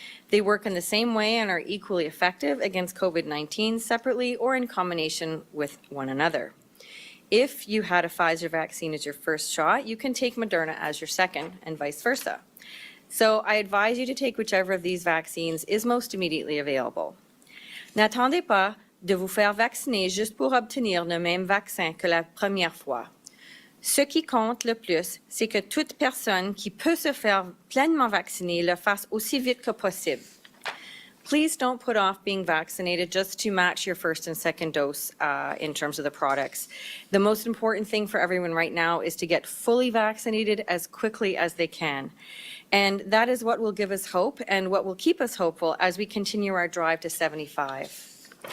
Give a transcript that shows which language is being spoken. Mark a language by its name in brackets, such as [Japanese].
[English] They work in the same way and are equally effective against COVID-19 separately or in combination with one another. If you had a Pfizer vaccine as your first shot, you can take Moderna as your second and vice versa. So I advise you to take whichever of these vaccines is most immediately available. [French] N'attendez pas de vous faire vacciner juste pour obtenir le même vaccin que la première fois. Ce qui compte le plus, c'est que toute personne qui peut se faire pleinement vacciner le fasse aussi vite que possible. [English] Please don't put off being vaccinated just to match your first and second dose in terms of the products. The most important thing for everyone right now is to get fully vaccinated as quickly as they can. And that is what will give us hope and what will keep us hopeful as we continue our drive to 75.